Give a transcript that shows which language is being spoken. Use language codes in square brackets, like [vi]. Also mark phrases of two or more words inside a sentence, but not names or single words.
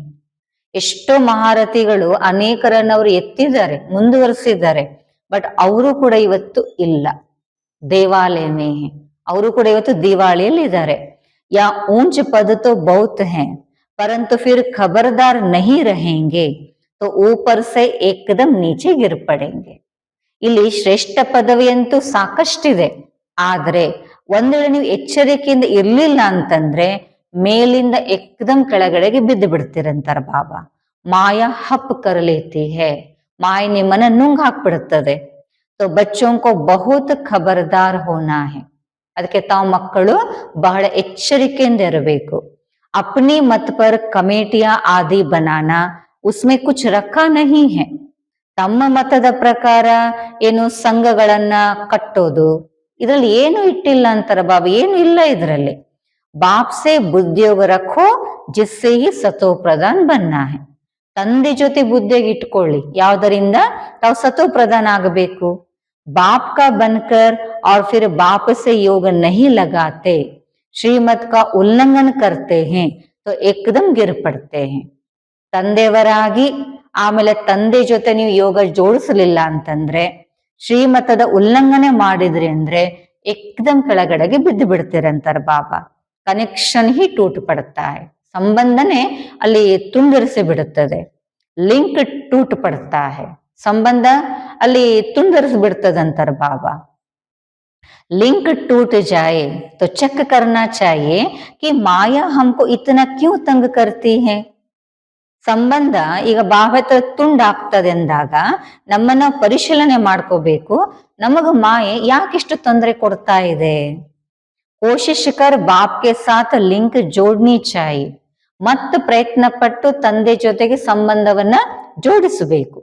[kn] ಎಷ್ಟೋ ಮಹಾರಥಿಗಳು ಅನೇಕರನ್ನ ಅವರು ಎತ್ತಿದ್ದಾರೆ, ಮುಂದುವರಿಸಿದ್ದಾರೆ, ಬಟ್ ಅವರು ಕೂಡ ಇವತ್ತು ಇಲ್ಲ. [hi] देवालय में है, [kn] ಅವರು ಕೂಡ ಇವತ್ತು ದಿವಾಳಿಯಲ್ಲಿ ಇದ್ದಾರೆ. [hi] यां ऊंच पद तो बहुत है परंतु फिर खबरदार नहि रहेंगे तो ऊपर से एकदम नीचे गिर पड़ेंगे. [kn] ಇಲ್ಲಿ ಶ್ರೇಷ್ಠ ಪದವಿ ಅಂತೂ ಸಾಕಷ್ಟಿದೆ, ಆದ್ರೆ ಒಂದ್ ವೇಳೆ ನೀವು ಎಚ್ಚರಿಕೆಯಿಂದ ಇರ್ಲಿಲ್ಲ ಅಂತಂದ್ರೆ ಮೇಲಿಂದ ಏಕದಮ್ ಕೆಳಗಡೆಗೆ ಬಿದ್ದು ಬಿಡ್ತೀರಂತಾರ ಬಾಬಾ. [hi] माया हप करलेती है, [kn] ಮಾಯ ನಿಮ್ಮನ್ನ ನುಂಗ್ ಹಾಕ್ಬಿಡುತ್ತದೆ. [hi] तो बच्चों को बहुत खबरदार होना है. [kn] ಅದಕ್ಕೆ ತಾವು ಮಕ್ಕಳು ಬಹಳ ಎಚ್ಚರಿಕೆಯಿಂದ ಇರಬೇಕು. [hi] अपनी मत पर कमेटियां आदि बनाना उसमें कुछ रखा नहीं है. [kn] ತಮ್ಮ ಮತದ ಪ್ರಕಾರ ಏನು ಸಂಘಗಳನ್ನ ಕಟ್ಟೋದು, ಇದ್ರಲ್ಲಿ ಏನು ಇಟ್ಟಿಲ್ಲ ಅಂತಾರ ಬಾಬಾ. ಏನು ಇಲ್ಲ ಇದರಲ್ಲಿ. [hi] बाप से बुद्धियोग रखो जिससे ही सतो प्रधान बनना है. [kn] ತಂದೆ ಜೊತೆ ಬುದ್ಧಿಗೆ ಇಟ್ಕೊಳ್ಳಿ, ಯಾವ್ದರಿಂದ ತಾವು ಸತೋ ಪ್ರಧಾನ್ ಆಗಬೇಕು. [hi] बाप का बनकर और फिर बाप से योग नहीं लगाते, श्रीमत का उल्लंघन करते हैं तो एकदम गिर पड़ते हैं. [kn] ತಂದೆಯವರಾಗಿ ಆಮೇಲೆ ತಂದೆ ಜೊತೆ ನೀವು ಯೋಗ ಜೋಡಿಸಲಿಲ್ಲ ಅಂತಂದ್ರೆ, ಶ್ರೀಮತದ ಉಲ್ಲಂಘನೆ ಮಾಡಿದ್ರಿ ಅಂದ್ರೆ ಏಕದಮ್ ಕೆಳಗಡೆಗೆ ಬಿದ್ದು ಬಿಡ್ತೀರಂತಾರ ಬಾಬಾ. [hi] कनेक्शन ही टूट पड़ता है, [kn] ಸಂಬಂಧನೆ ಅಲ್ಲಿ ತುಂಡರಿಸಿ ಬಿಡುತ್ತದೆ. [hi] लिंक टूट पड़ता है, [kn] ಸಂಬಂಧ ಅಲ್ಲಿ ತುಂಡರಿಸಿ ಬಿಡ್ತದಂತಾರ ಬಾಬಾ. [hi] लिंक टूट जाए तो चेक करना चाहिए कि माया हमको इतना क्यों तंग करती है. [kn] ಸಂಬಂಧ ಈಗ ಭಾವತ ತುಂಡಾಗ್ತದೆ ಅಂದಾಗ ನಮ್ಮನ್ನ ಪರಿಶೀಲನೆ ಮಾಡ್ಕೋಬೇಕು. ನಮಗ ಮಾಯೆ ಯಾಕಿಷ್ಟು ತೊಂದರೆ ಕೊಡ್ತಾ ಇದೆ. [hi] कोशिश कर बाप के साथ लिंक जोड़नी चाहिए. [kn] ಮತ್ತು ಪ್ರಯತ್ನ ಪಟ್ಟು ತಂದೆ ಜೊತೆಗೆ ಸಂಬಂಧವನ್ನ ಜೋಡಿಸಬೇಕು.